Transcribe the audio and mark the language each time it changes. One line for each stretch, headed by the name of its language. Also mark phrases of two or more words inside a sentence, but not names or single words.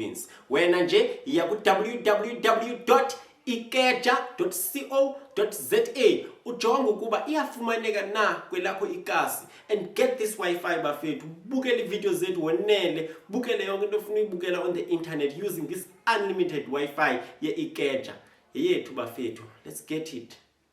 Xhosa: Wena nje iya ku www.iiNkomo.co.za ikeja.co.za ujonge ukuba iyafumaneka na kwelakho ikasi
English: and get this Wi-Fi
Xhosa: bafethu. Bukele video zethu wonele, bukele yonke into ofuna uyibukela
English: on the internet using this unlimited Wi-Fi
Xhosa: ye ikeja. Yethu bafethu,
English: let's get it.